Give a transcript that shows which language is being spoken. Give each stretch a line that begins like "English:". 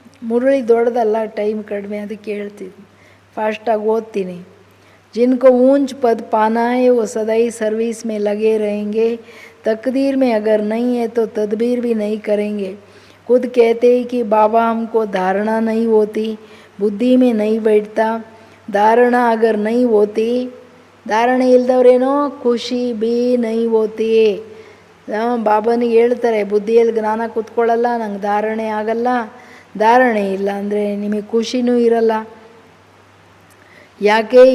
Kannada: ಮುರಳಿ ದೊಡ್ಡದಲ್ಲ, ಟೈಮ್ ಕಡಿಮೆ, ಅದಕ್ಕೆ ಹೇಳ್ತೀನಿ, ಫಾಸ್ಟಾಗಿ ಓದ್ತೀನಿ.
Hindi: जिनको ऊंच पद पाना है वो सदाई सर्विस में लगे रहेंगे. तकदीर में अगर नहीं है तो तदबीर भी नहीं करेंगे. खुद कहते हैं कि बाबा हमको धारणा नहीं होती, बुद्धि में नहीं बैठता. धारणा अगर नहीं होती,
Kannada: धाರಣೆ ಇಲ್ದವ್ರೇನೋ
Hindi: ಖುಷಿ ಬಿ ನೈ ಹೋತಿ.
Kannada: ಬಾಬನಿಗೆ ಹೇಳ್ತಾರೆ ಬುದ್ಧಿಯಲ್ಲಿ ಜ್ಞಾನ ಕೂತ್ಕೊಳ್ಳಲ್ಲ, ನಂಗೆ ಧಾರಣೆ ಆಗಲ್ಲ. ಧಾರಣೆ ಇಲ್ಲ ಅಂದರೆ ನಿಮಗೆ ಖುಷಿನೂ ಇರಲ್ಲ. ಯಾಕೆ?